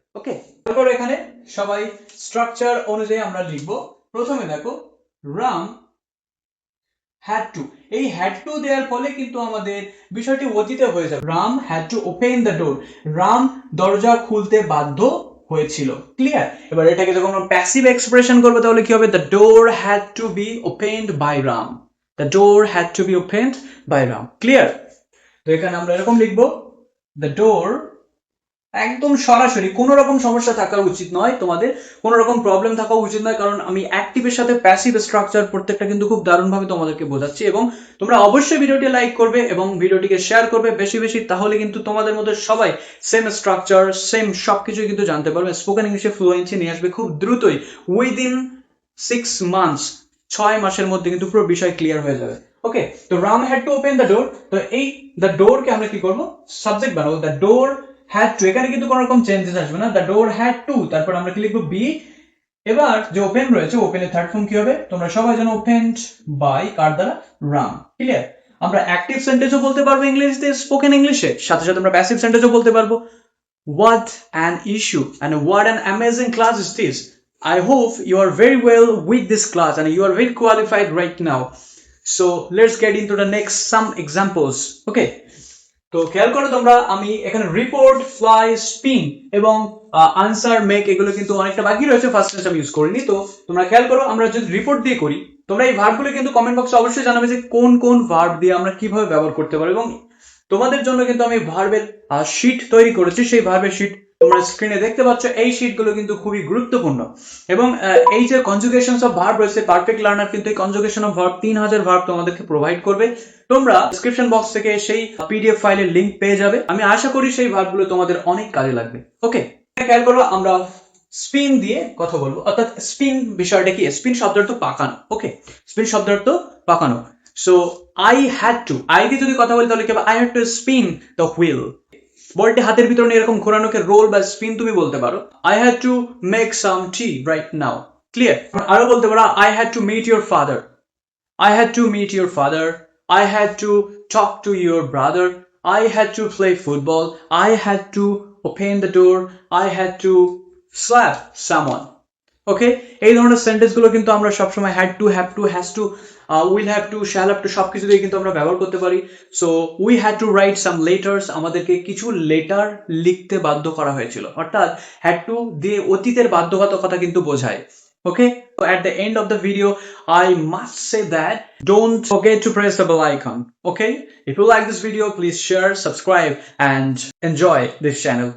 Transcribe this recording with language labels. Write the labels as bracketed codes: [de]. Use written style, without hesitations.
[bn] ওকে, তারপর এখানে সবাই স্ট্রাকচার অনুযায়ী আমরা লিখবো। প্রথমে দেখো রাম had to, এই had to দেওয়ার ফলে কিন্তু আমাদের বিষয়টি অতীতে হয়ে যাবে। Ram [en] had to open the door, [bn] Ram দরজা খুলতে বাধ্য হয়েছিল। ক্লিয়ার? এবার এটাকে যখন আমরা প্যাসিভ এক্সপ্রেশন করবো তাহলে কি হবে? [en] the door had to be opened by Ram, the door had to be opened by Ram। Clear? [bn] তো এখানে আমরা এরকম লিখবো, the door, একদম সরাসরি কোনো রকম সমস্যা থাকা উচিত নয়, তোমাদের কোনো রকম প্রবলেম থাকা উচিত নয়, কারণ আমি অ্যাক্টিভের সাথে প্যাসিভ স্ট্রাকচার প্রত্যেকটা কিন্তু খুব দারুণভাবে তোমাদেরকে বোঝাচ্ছি। এবং তোমরা অবশ্যই ভিডিওটি লাইক করবে এবং ভিডিওটিকে শেয়ার করবে বেশি বেশি, তাহলে কিন্তু তোমাদের মধ্যে সবাই সেম স্ট্রাকচার সেম সবকিছুই কিন্তু জানতে পারবে, স্পোকেন ইংলিশে ফ্লুয়েন্সি নিয়ে আসবে খুব দ্রুতই। [en] within 6 months, [bn] 6 মাসের মধ্যে কিন্তু পুরো বিষয় ক্লিয়ার হয়ে যাবে। ওকে, তো [en] Ram had to open the door, [bn] তো এই দ্য ডোর কে আমরা কি করব? সাবজেক্ট বানাবো, দ্য ডোর had to, এখানে কিন্তু কোনো রকম চেঞ্জেস আসবে না, [en] the door had to, [bn] তারপর আমরা কি লিখবো? be। এবার যে ওপেন রয়েছে, ওপেনের থার্ড ফর্ম কি হবে? তোমরা সবাই জানো ওপেনড বাই কার দ্বারা? রাম। ক্লিয়ার? আমরা অ্যাক্টিভ সেন্টেন্সও বলতে পারবো ইংলিশে, স্পোকেন ইংলিশে, সাথে সাথে আমরা প্যাসিভ সেন্টেন্সও বলতে পারবো। [en] what an issue and what an amazing class is this, I hope you are very well with this class and you are very qualified right now, so let's get into the next some examples। [bn] okay, তো খেয়াল করো তোমরা, আমি এখানে report, fly, spin এবং answer, make এগুলো কিন্তু অনেকটা বাকি রয়েছে, ফার্স্ট টেন্স আমি ইউজ করিনি। তো তোমরা খেয়াল করো, আমরা যদি রিপোর্ট দিয়ে করি, তোমরা এই ভার্বগুলো কিন্তু কমেন্ট বক্সে অবশ্যই জানাবে যে কোন কোন ভার্ব দিয়ে আমরা কিভাবে ব্যবহার করতে পারি, এবং তোমাদের জন্য কিন্তু আমি ভার্বের শীট তৈরি করেছি, সেই ভার্বের শীট তোমরা স্ক্রিনে দেখতে পাচ্ছ। এই শীটগুলো কিন্তু খুবই গুরুত্বপূর্ণ, এবং এই যে কনজুগেশনস অফ ভার্ব রয়েছে, পারফেক্ট লার্নার কিন্তু এই কনজুগেশন অফ ভার্ব 3000 ভার্ব তোমাদেরকে প্রোভাইড করবে। তোমরা ডেসক্রিপশন বক্স থেকে সেই পিডিএফ ফাইলের লিংক পেয়ে যাবে। আমি আশা করি সেই ভার্বগুলো তোমাদের অনেক কাজে লাগবে। ওকে, খেয়াল করো, আমরা স্পিন দিয়ে কথা বলবো, অর্থাৎ স্পিন বিষয়টা কি? স্পিন শব্দের অর্থ পাকানো। ওকে, স্পিন শব্দের অর্থ পাকানো। So I had to, I দিয়ে যদি কথা বলি তাহলে কি হবে? [en] I had to spin the wheel. [bn] বলটি হাতের ভিতরে নিয়ে এরকম ঘোরানোকে রোল বা স্পিন তুমি বলতে পারো। [en] I had to make some tea right now. Clear? [bn] আরো বলতে পারো, [en] I had to meet your father, I had to meet your father, I had to talk to your brother, I had to play football, I had to open the door, I had to slap someone। [bn] ওকে, এই ধরনের sentence গুলো কিন্তু আমরা সবসময় had to, have to, has to, will have to, shall have to সবকিছুতেই কিন্তু আমরা ব্যবহার করতে পারি। [en] so we had to write some letters, [bn] আমাদেরকে কিছু লেটার লিখতে বাধ্য করা হয়েছিল, অর্থাৎ হ্যাড টু দিয়ে অতীতের বাধ্যবাধকতা কিন্তু বোঝায়। [en] Okay, so at the end of the video, I must say that don't forget to press the bell icon. Okay, if you like this video, please share, subscribe, and enjoy this channel.